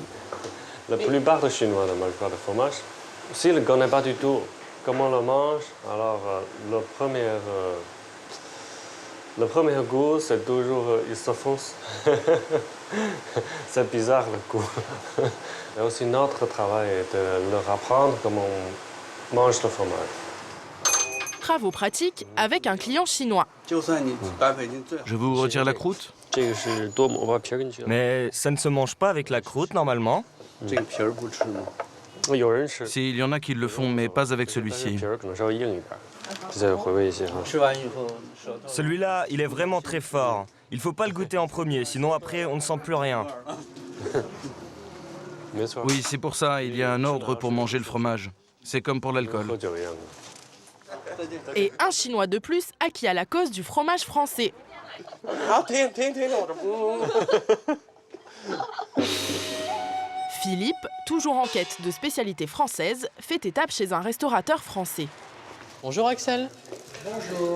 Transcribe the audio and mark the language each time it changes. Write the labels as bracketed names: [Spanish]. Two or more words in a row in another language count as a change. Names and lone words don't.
[French] La plupart des Chinois ne mangent pas de fromage. S'ils ne connaissent pas du tout comment on le mange, alors le premier goût, c'est toujours ils se foncent. C'est bizarre le goût. Et aussi notre travail est de leur apprendre comment on mange le fromage. travaux pratiques avec un client chinois. Je vous retire la croûte, [Chinese] 这个是多么把皮儿给你去了。 [French] mais ça ne se mange pas avec la croûte normalement. [Chinese] 这个皮儿不吃吗？有人吃。 [French] S'il y en a qui le font, mais pas avec [Chinese] 但是 [French] celui-ci. [Chinese] 皮儿可能稍微硬一点。再回味一些哈。 [French] Celui-là, il est vraiment très fort. Il faut pas le goûter en premier, sinon après, on ne sent plus rien. [Chinese] 没错。 [French] Oui, c'est pour ça, il y a un ordre pour manger le fromage. C'est comme pour l'alcool. [Chinese] 喝酒一样的。 [French] Et un Chinois de plus acquis à la cause du fromage français. Philippe, toujours en quête de spécialités françaises, fait étape chez un restaurateur français. Bonjour Axel. Bonjour.